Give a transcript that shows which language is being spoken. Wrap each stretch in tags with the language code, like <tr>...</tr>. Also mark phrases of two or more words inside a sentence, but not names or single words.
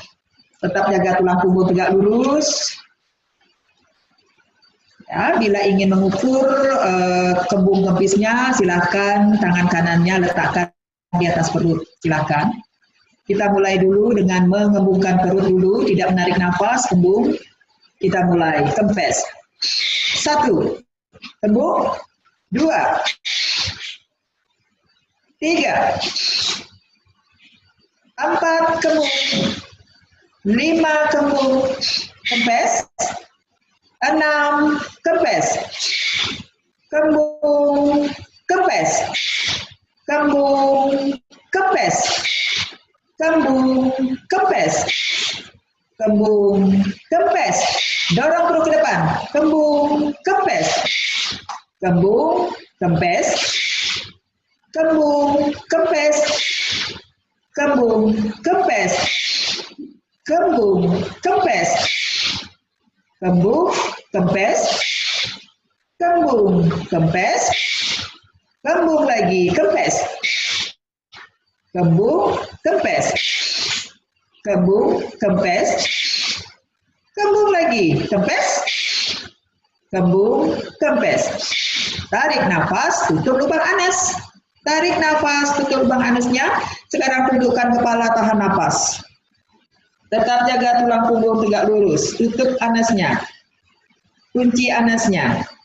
<id>Tetap jaga tulang punggung tegak lurus. Ya, bila ingin mengukur kembung kempisnya, silakan tangan kanannya letakkan di atas perut. Silakan. Kita mulai dulu dengan mengembungkan perut dulu, tidak menarik nafas, kembung. Kita mulai, kempes. 1, kembung. 2, 3, 4, kembung. 5, kembung. Kempes. 6, kempes. Kembung, kempes. Kembung, kempes. Kembung, kempes. Kembung, kempes. Dorong perut ke depan. Kembung, kempes. Kembung, kempes. Kembung, kempes. Kembung, kempes. Kembung, kempes. Kembung, kempes. Kembung, kempes. Kembung lagi, kempes. Kembung, kempes. Kembung, kempes. Kembung lagi, kempes. Kembung, kempes. Tarik nafas, tutup lubang anus. Tarik nafas, tutup lubang anusnya. Sekarang tundukkan kepala, tahan nafas. Tetap jaga tulang punggung tegak lurus. Tutup anusnya. Kunci anusnya.</id>